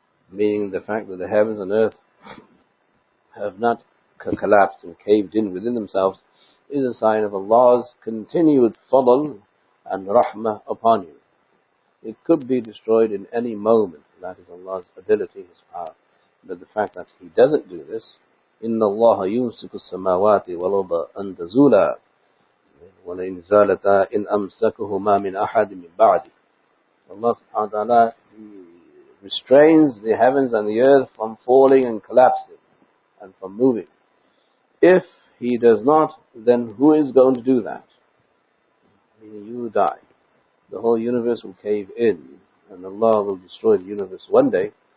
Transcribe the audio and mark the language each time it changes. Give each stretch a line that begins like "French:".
English: Meaning the fact that the heavens and earth have not collapsed and caved in within themselves is a sign of Allah's continued fadl and rahmah upon you. It could be destroyed in any moment. That is Allah's ability, His power. But the fact that he doesn't do this,
Arabic: إِنَّ اللَّهَ يُمْسِكُ السَّمَاوَاتِ وَالْأَرْضَ أَن تَزُولَا وَلَئِنْ زَالَتَا إِنْ أَمْسَكَهُمَا مِنْ أَحَدٍ مِنْ بَعْدِهِ.
English: Allah subhanahu wa ta'ala restrains the heavens and the earth from falling and collapsing and from moving. If he does not, then who is going to do that? Meaning you die. The whole universe will cave in, and Allah will destroy the universe one day.